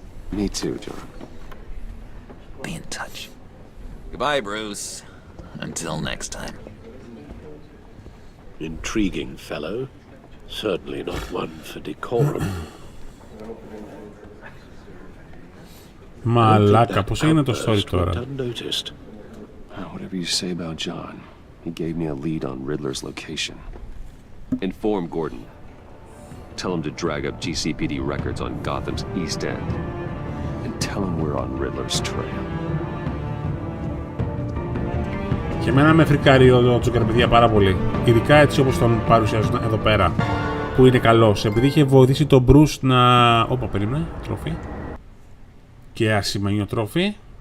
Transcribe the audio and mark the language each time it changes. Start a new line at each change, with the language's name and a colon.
English: Me too, John. Be in touch. Goodbye, Bruce. Until next time. Intriguing fellow. Certainly not one for decorum.
Greek: Μαλάκα, πώς έγινε το story τώρα?
English: Whatever you say about John, he gave me a lead on Riddler's location. Inform Gordon. Tell him to drag up GCPD records on Gotham's East End. And tell him we're on Riddler's trail.
Greek: Και εμένα με φρικάρει ο Τζόκερ, παιδιά, πάρα πολύ. Ειδικά έτσι όπως τον παρουσιάζουν εδώ πέρα. Που είναι καλός. Επειδή είχε βοηθήσει τον Bruce να... Όπα, περίμενε. Τρόφι. Και ασημένιο τρόφι.